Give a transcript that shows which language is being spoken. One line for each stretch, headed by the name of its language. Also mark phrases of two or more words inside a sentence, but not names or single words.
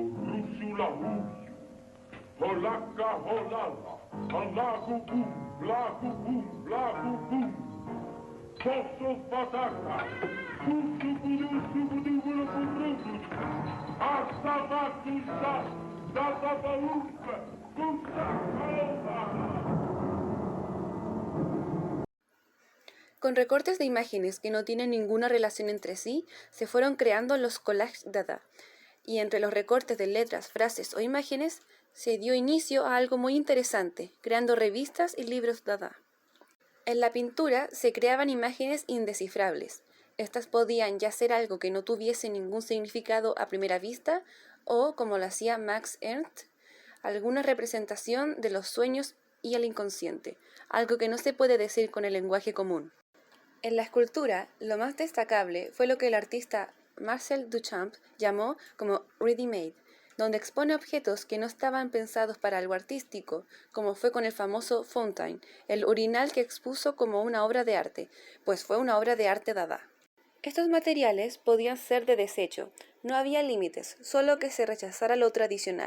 Spanish: Rusula huju, Holaka holala, Alagu bum, blagu bum, Posso pataka, Kusu budu budu, Hasta vatusha, Data baumpe, Kusa kaoba. Con recortes de imágenes que no tienen ninguna relación entre sí, se fueron creando los collages dada, y entre los recortes de letras, frases o imágenes, se dio inicio a algo muy interesante, creando revistas y libros dada. En la pintura se creaban imágenes indescifrables. Estas podían ya ser algo que no tuviese ningún significado a primera vista, o, como lo hacía Max Ernst, alguna representación de los sueños y el inconsciente, algo que no se puede decir con el lenguaje común. En la escultura, lo más destacable fue lo que el artista Marcel Duchamp llamó como ready-made, donde expone objetos que no estaban pensados para algo artístico, como fue con el famoso Fontaine, el urinal que expuso como una obra de arte, pues fue una obra de arte dada. Estos materiales podían ser de desecho, no había límites, solo que se rechazara lo tradicional.